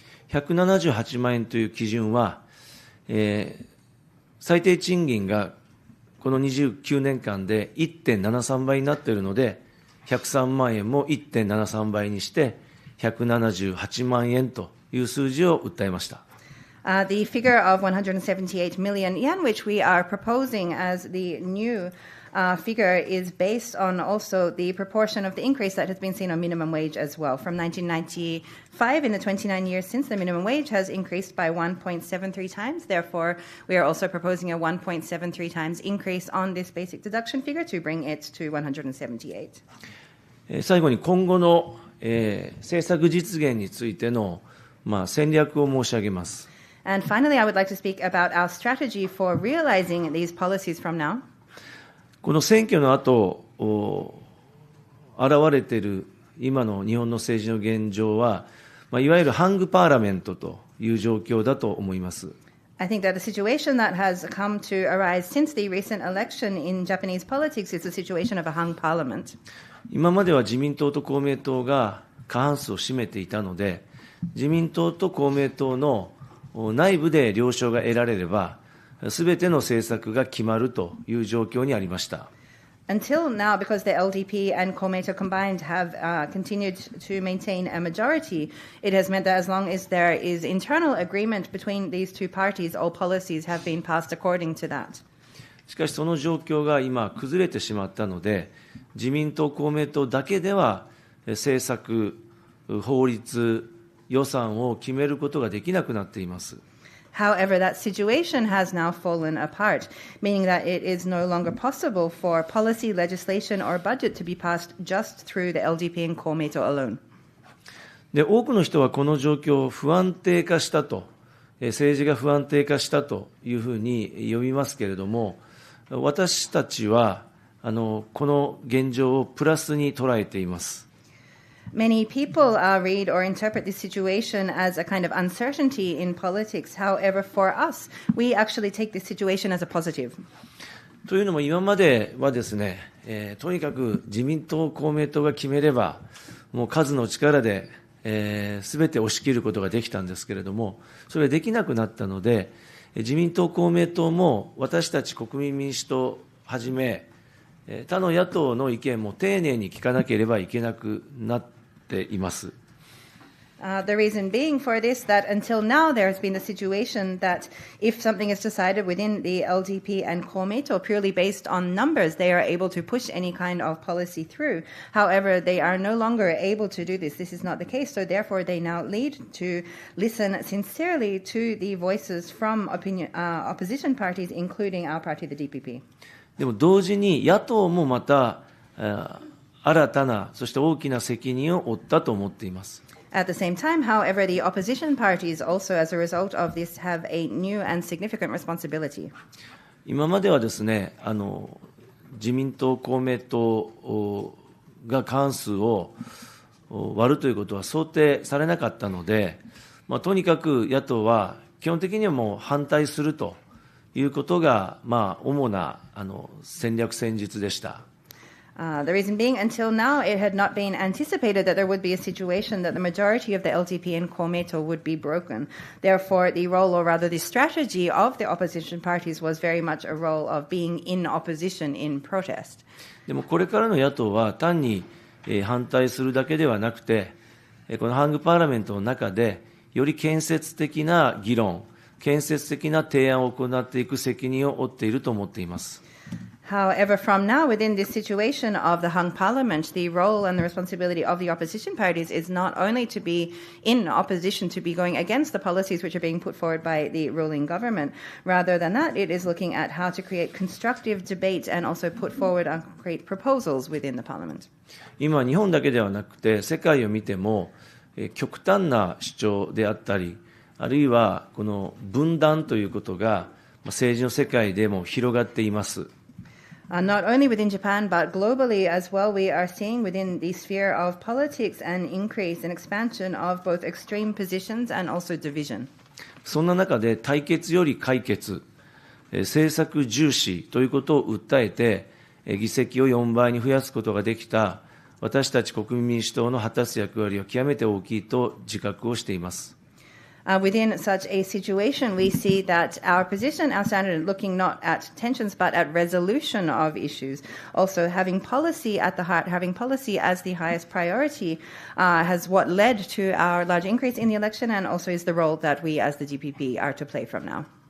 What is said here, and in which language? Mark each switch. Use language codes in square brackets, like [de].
[ja] 178万円という基準は、最低賃金がこの29年間で 1.73 倍になっているので、103万円も 1.73 倍にして、178万円という数字を訴えました。 [en] The figure of 178 million yen, which we are proposing as the new figure, is based on also the proportion of the increase that has been seen on minimum wage as well. From 1995, in the 29 years since, the minimum wage has increased by 1.73 times. Therefore, we are also proposing a 1.73 times increase on this basic deduction figure to bring it to 178. [ja] 最後に今後の、政策実現についての、戦略を申し上げます。 [en] And finally, I would like to speak about our strategy for realizing these policies from now. [ja] この選挙の後、現れている今の日本の政治の現状は、いわゆるハングパーラメントという状況だと思います。 [en] I think that the situation that has come to arise since the recent election in Japanese politics is the situation of a hung parliament. [ja] 今までは自民党と公明党が過半数を占めていたので、自民党と公明党の内部で了承が得られれば、すべての政策が決まるという状況にありました。 [en] Until now, because the LDP and Komeito combined have continued to maintain a majority, it has meant that as long as there is internal agreement between these two parties, all policies have been passed according to that. [ja] しかしその状況が今崩れてしまったので、自民党、公明党だけでは政策、法律、予算を決めることができなくなっています。 [en] However, that situation has now fallen apart, meaning that it is no longer possible for policy, legislation, or budget to be passed just through the LDP and Komeito alone. [ja] で、多くの人はこの状況を不安定化したと、政治が不安定化したというふうに呼びますけれども、私たちはこの現状をプラスに捉えています。 [en] Many people read or interpret this situation as a kind of uncertainty in politics. However, for us, we actually take this situation as a positive. [ja] というのも今まではですね、とにかく自民党、公明党が決めれば、もう数の力で、すべて押し切ることができたんですけれども、それができなくなったので、自民党、公明党も私たち国民民主党をはじめ、他の野党の意見も丁寧に聞かなければいけなくなっています。 [en] The reason being for this, that until now there has been the situation that if something is decided within the LDP and Komeito purely based on numbers, they are able to push any kind of policy through. However, they are no longer able to do this. This is not the case, so therefore they now need to listen sincerely to the voices from opposition parties, including our party, the DPP. [ja] でも同時に野党もまた新たな、そして大きな責任を負ったと思っています。 [en] At the same time, however, the opposition parties also, as a result of this, have a new and significant responsibility. [ja] 今まではですね、自民党、公明党が過半数を割るということは想定されなかったので、とにかく野党は基本的にはもう反対するということが、主な戦略戦術でした。 [en] The reason being, until now, it had not been anticipated that there would be a situation that the majority of the LDP and Komeito would be broken. Therefore, the role, or rather the strategy of the opposition parties was very much a role of being in opposition, in protest. [ja] でもこれからの野党は単に反対するだけではなくて、このハングパーラメントの中でより建設的な議論、建設的な提案を行っていく責任を負っていると思っています。 [en] However, from now, within this situation of the hung parliament, the role and the responsibility of the opposition parties is not only to be in opposition, to be going against the policies which are being put forward by the ruling government. Rather than that, it is looking at how to create constructive debate and also put forward and create proposals within the parliament. [ja] 今、日本だけではなくて、世界を見ても、極端な主張であったり、あるいはこの分断ということが政治の世界でも広がっています。 [en] Not only within Japan, but globally as well, we are seeing within the sphere of politics an increase and expansion of both extreme positions and also division. [ja] そんな中で対決より解決、政策重視ということを訴えて、議席を4倍に増やすことができた私たち国民民主党の果たす役割は極めて大きいと自覚をしています。 [en] Within such a situation, we see that our position, our standard, looking not at tensions but at resolution of issues, also having policy at the heart, having policy as the highest priority, has what led to our large increase in the election and also is the role that we as the DPP are to play from now.